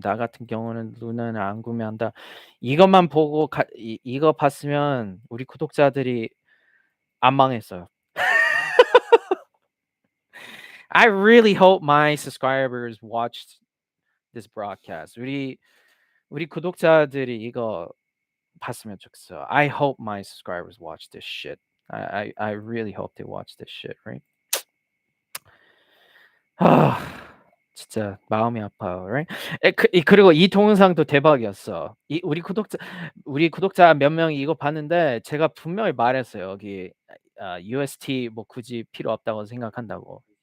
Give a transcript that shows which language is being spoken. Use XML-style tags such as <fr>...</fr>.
<ko>나 같은 경우는 루나는 안 구매한다. 이것만 보고 이거 봤으면 우리 구독자들이 안 망했어요.</ko> <en>I really hope my subscribers watched this broadcast.</en> <ko>우리 구독자들이 이거 봤으면 좋겠어요.</ko> <en>I hope my subscribers watch this shit. I really hope they watch this shit, right?</en> <ko>진짜 마음이 아파요, right? 그리고 이 동영상도 대박이었어. 우리 구독자 몇 명이 이거 봤는데 제가 분명히 말했어요. 여기 UST 뭐 굳이 필요 없다고 생각한다고.</ko>